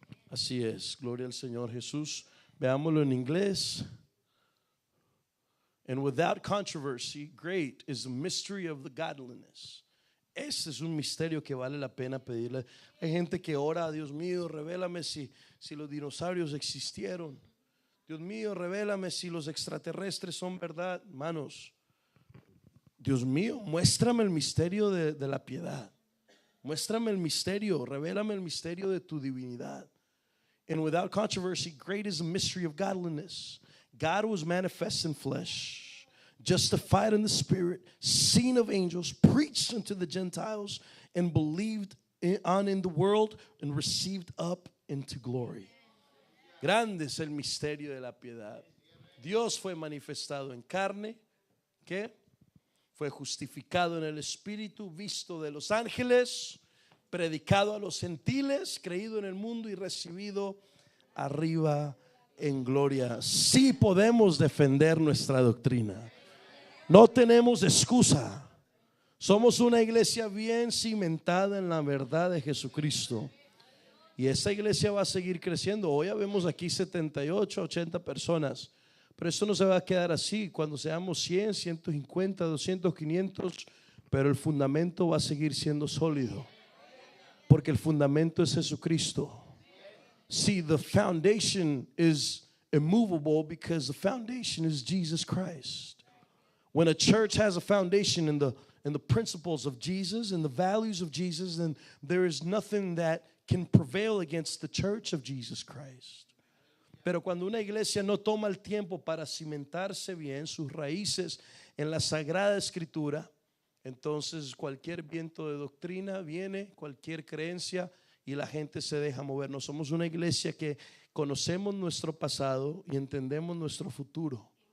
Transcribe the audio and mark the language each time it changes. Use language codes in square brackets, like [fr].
[es] Así es, gloria al Señor Jesús. Veámoslo en inglés. [en] And without controversy, great is the mystery of the godliness. [es] Ese es un misterio que vale la pena pedirle. Hay gente que ora, Dios mío, revélame si los dinosaurios existieron. Dios mío, revélame si los extraterrestres son verdad. Hermanos, Dios mío, muéstrame el misterio de la piedad. Muéstrame el misterio, revélame el misterio de tu divinidad. [en] And without controversy, great is the mystery of godliness. God was manifest in flesh, justified in the spirit, seen of angels, preached unto the Gentiles, and believed on in the world, and received up into glory. [es] Grande es el misterio de la piedad. Dios fue manifestado en carne, ¿qué? Fue justificado en el Espíritu, visto de los ángeles, predicado a los gentiles, creído en el mundo y recibido arriba en gloria. Sí podemos defender nuestra doctrina. No tenemos excusa. Somos una iglesia bien cimentada en la verdad de Jesucristo. Y esa iglesia va a seguir creciendo. Hoy vemos aquí 78, 80 personas. Pero esto no se va a quedar así. Cuando seamos 100, 150, 200, 500, pero el fundamento va a seguir siendo sólido. Porque el fundamento es Jesucristo. [en] See, the foundation is immovable because the foundation is Jesus Christ. When a church has a foundation in the principles of Jesus and the values of Jesus, then there is nothing that can prevail against the church of Jesus Christ. [es] Pero cuando una iglesia no toma el tiempo para cimentarse bien sus raíces en la Sagrada Escritura, entonces cualquier viento de doctrina viene, cualquier creencia, y la gente se deja mover. No somos una iglesia que conocemos nuestro pasado y entendemos nuestro futuro.